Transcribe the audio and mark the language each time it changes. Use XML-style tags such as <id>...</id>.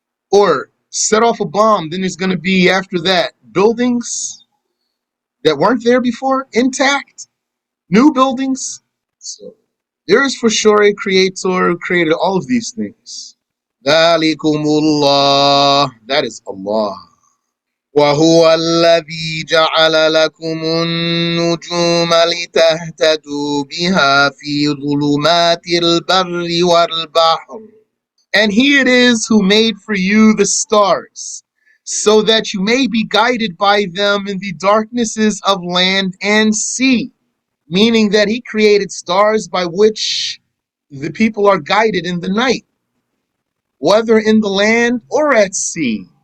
<en>Or set off a bomb, then there's going to be, after that, buildings that weren't there before, intact, new buildings? So there is for sure a creator who created all of these things. Dhalikumullah. That is Allah.</en> <ar>وهو الذي جعل لكم النجوم لتهتدوا بها في ظلمات البر والبحر.</ar> <en>And he it is who made for you the stars, so that you may be guided by them in the darknesses of land and sea. Meaning that he created stars by which the people are guided in the night, whether in the land or at sea.</en>